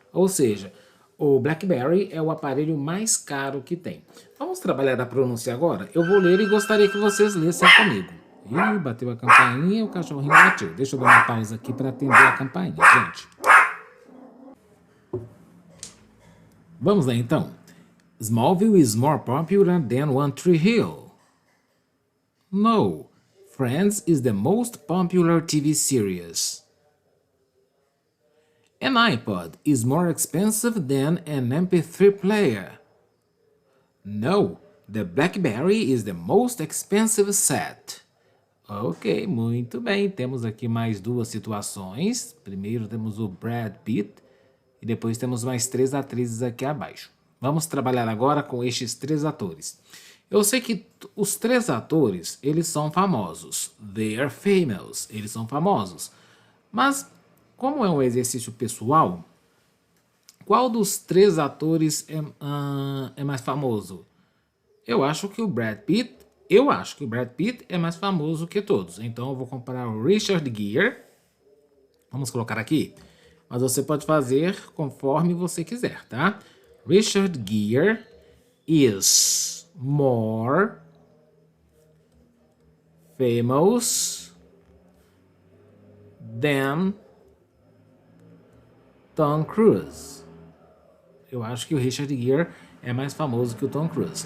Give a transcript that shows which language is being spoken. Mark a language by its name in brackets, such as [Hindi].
[Portuguese] Ou seja, o BlackBerry é o aparelho mais caro que tem. Vamos trabalhar a pronúncia agora? Eu vou ler e gostaria que vocês lessem comigo. Ih, bateu a campainha e o cachorrinho latiu. Deixa eu dar uma pausa aqui para atender a campainha, gente. Vamos lá, então. [English] Smallville is more popular than One Tree Hill. No. Friends is the most popular TV series. An iPod is more expensive than an MP3 player. No, the BlackBerry is the most expensive set. [Portuguese] Ok, muito bem. Temos aqui mais duas situações. Primeiro temos o Brad Pitt e depois temos mais três atrizes aqui abaixo. Vamos trabalhar agora com estes três atores. Eu sei que os três atores, eles são famosos. [English] They are famous. [Portuguese] Eles são famosos. Mas, como é um exercício pessoal, qual dos três atores é mais famoso? Eu acho que o Brad Pitt é mais famoso que todos. Então eu vou comparar o Richard Gere. Vamos colocar aqui. Mas você pode fazer conforme você quiser, tá? [English] Richard Gere is more famous than Tom Cruise. [Portuguese] Eu acho que o Richard Gere é mais famoso que o Tom Cruise.